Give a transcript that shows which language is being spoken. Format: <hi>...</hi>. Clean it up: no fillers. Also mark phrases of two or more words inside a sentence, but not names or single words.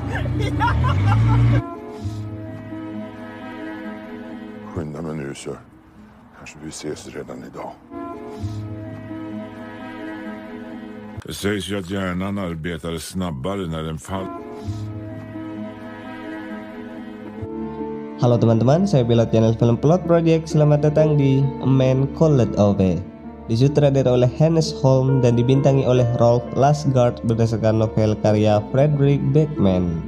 <sv>Skynda mig nu så kanske vi ses redan idag. Det sägs ju att hjärnan arbetar snabbare när den faller.</sv> <id>Halo teman-teman, saya pilot channel Film Plot Project. Selamat datang di A Man Called Ove. Disutradara oleh Hannes Holm dan dibintangi oleh Rolf Lassgård berdasarkan novel karya Fredrik Backman.</id>